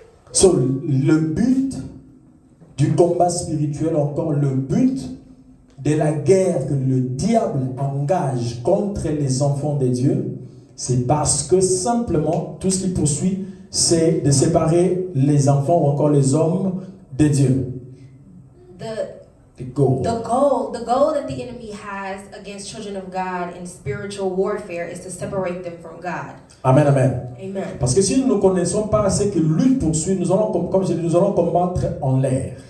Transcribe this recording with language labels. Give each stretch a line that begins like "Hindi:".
French: So, le but du combat spirituel, encore le but de la guerre que le diable engage contre les enfants de Dieu, c'est parce que simplement, tout ce qu'il poursuit, c'est de séparer les enfants ou encore les hommes de Dieu.
English: The goal that the enemy has against children of God in spiritual warfare is to separate them from God. Amen, amen. Amen.
French: Parce que si nous ne connaissons pas ce que lui poursuit, nous allons, comme je dis, nous allons combattre en l'air.